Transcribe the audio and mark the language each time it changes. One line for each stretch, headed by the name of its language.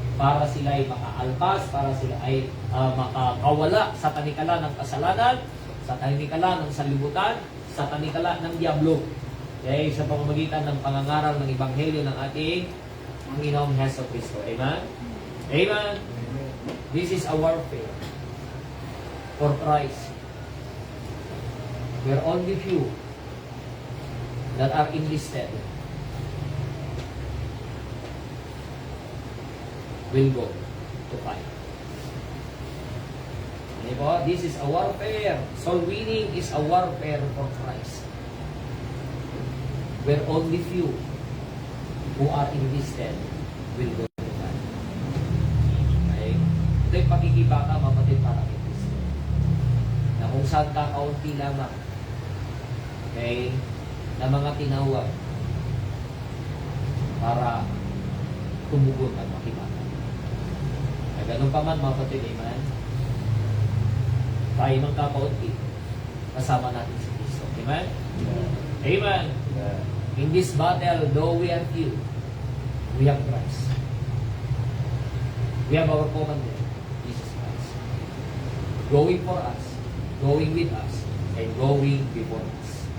Filipino: Para sila ay makaalpas, para sila ay makakawala sa tanikala ng kasalanan, sa tanikala ng sanlibutan, sa tanikala ng diablo. Okay? Sa pamamagitan ng pangangaral ng Ebanghelyo ng ating Panginoong Heso Kristo. Amen? Amen?
English: This is a warfare for Christ. There are only few that are enlisted will go to fight. Okay po? This is a warfare. Soul winning is a warfare for Christ. Where only few who are enlisted will go to fight.
Filipino: Okay? Ito yung pakikibaka, mapatid para kay Kristo. Na kung saan kakaunti lamang, okay, na mga tinawag para tumugon at makibaka. Na ganun pa man, mapatid, amen? Tayo ng kakaunti, kasama natin si Kristo. Amen? Amen?
English: In this battle, though we are few, we have Christ. We have our commander, Jesus Christ. Going for us, going with us, and going before us.